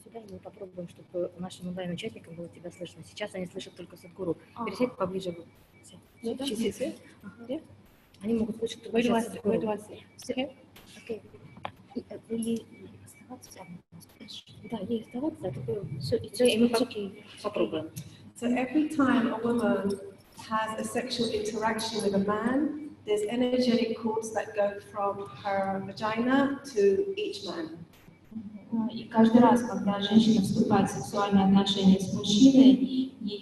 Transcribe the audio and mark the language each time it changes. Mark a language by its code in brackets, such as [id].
[ru] Мы попробуем, чтобы нашим онлайн-участникам было тебя слышно. Сейчас они слышат только Садхгуру. Пересядь поближе. Они могут слышать только сейчас Садхгуру. Окей. И оставаться прямо. Да, ей оставаться, и мы попробуем. [en] So every time a woman has a sexual interaction with a man, there's energetic cords that go from her vagina to each man. [ru] И каждый раз, когда женщина вступает в сексуальные отношения с мужчиной,